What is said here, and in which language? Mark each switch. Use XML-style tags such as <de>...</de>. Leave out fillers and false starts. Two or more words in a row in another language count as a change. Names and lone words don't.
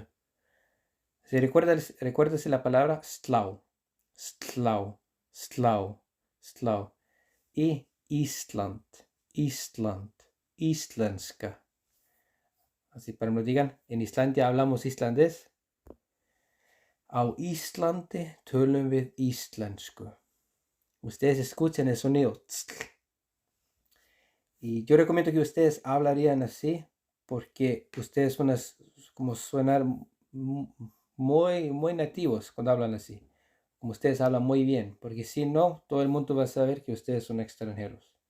<es>Recuérdese la palabra slow, slow, slow, slow. Y Island, Island, isländska. Así para que me digan, en Islandia hablamos islandés.</es> <is>Á Íslandi tölum við íslensku.</is> <es>Ustedes escuchan el sonido. Y yo recomiendo que ustedes hablarían así porque ustedes van a como sonar muy, muy nativos cuando hablan así. Como ustedes hablan muy bien, porque si no, todo el mundo va a saber que ustedes son extranjeros.</es>